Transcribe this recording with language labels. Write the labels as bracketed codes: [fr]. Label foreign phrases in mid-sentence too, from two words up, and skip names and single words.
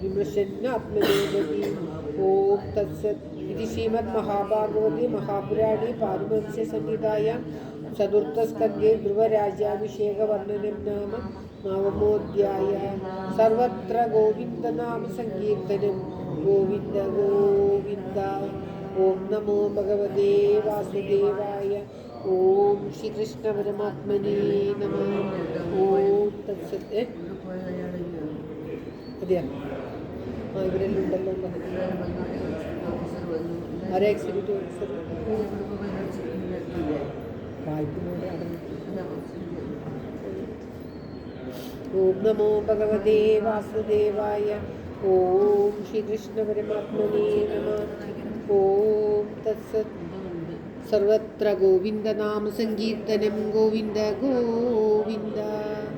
[sa] विमृशन्नात्मनो गतिम् ॐ तत्सत् इति श्रीमद्महाभागवते महापुराणे पारमहंस्यसंहितायां चतुर्थस्कन्धे ध्रुवराज्याभिषेकवर्णनं नाम नवमोऽध्यायः सर्वत्र गोविन्दनामसङ्कीर्तनं गोविन्द गोविन्द ॐ नमो भगवते वासुदेवाय ॐ श्रीकृष्णपरमात्मने नमः ॐ तत्सत् [ml] അതെയാ ഇവരെല്ലാം ഉണ്ടല്ലോ ആരെ [en] executive officer [ml] വായ്പനോട് [sa] ॐ नमो भगवते वासुदेवाय ॐ श्रीकृष्णपरमात्मने नमः ॐ तत्सत् सर्वत्र गोविन्दनामसङ्कीर्तनं गोविन्द गोविन्द